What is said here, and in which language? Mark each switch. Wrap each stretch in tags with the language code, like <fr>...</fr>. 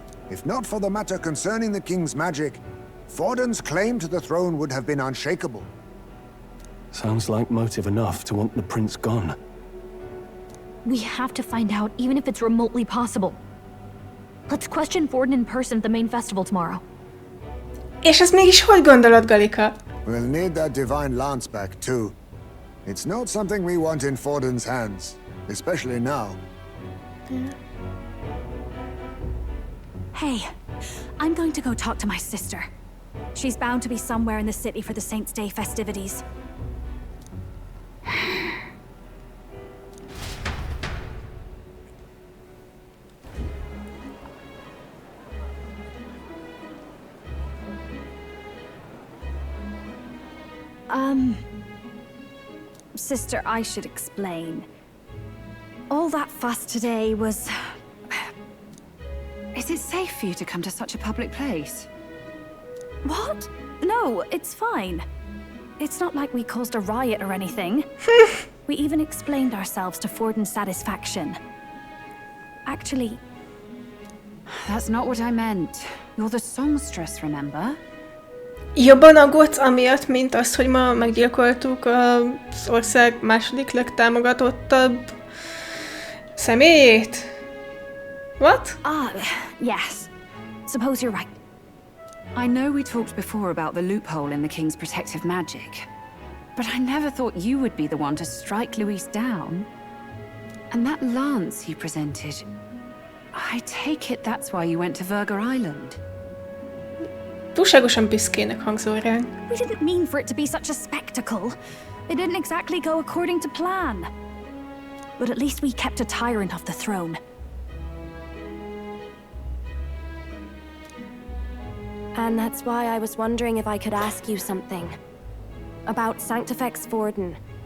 <en>If not for the matter concerning the king's magic, Forden's claim to the throne would have been unshakable. Sounds like motive enough to want the prince gone. We have to find out, even if it's remotely possible. Let's question Forden in person at the main festival tomorrow.</en> <hu>És ez mégis hogy gondolod, Galika?</hu> <en>We'll need that divine lance back, too. It's not something we want in Forden's hands, especially now. Yeah. Hey, I'm going to go talk to my sister. She's bound to be somewhere in the city for the Saints' Day festivities. Sister, I should explain. All that fuss today was... Is it safe for you to come to such a public place? What? No, it's fine. It's not like we caused a riot or anything. We even explained ourselves to Forden's satisfaction. Actually... That's not what I meant. You're the songstress, remember?</en> <hu>Jobban aggódsz amiatt, mint az, hogy ma meggyilkoltuk az ország második legtámogatottabb személyét?</hu> <en>What? Yes. Suppose you're right. I know we talked before about the loophole in the king's protective magic, but I never thought you would be the one to strike Luis down. And that lance he presented, I take it that's why you went to Virga Island.</en> <hu>Túlságosan büszkének hangzol ránk.</hu> <en>We didn't mean for it to be such a spectacle. It didn't exactly go according to plan. But at least we kept a tyrant off the throne. And that's why I was wondering if I could ask you something. About Sanctifex Forden.</en>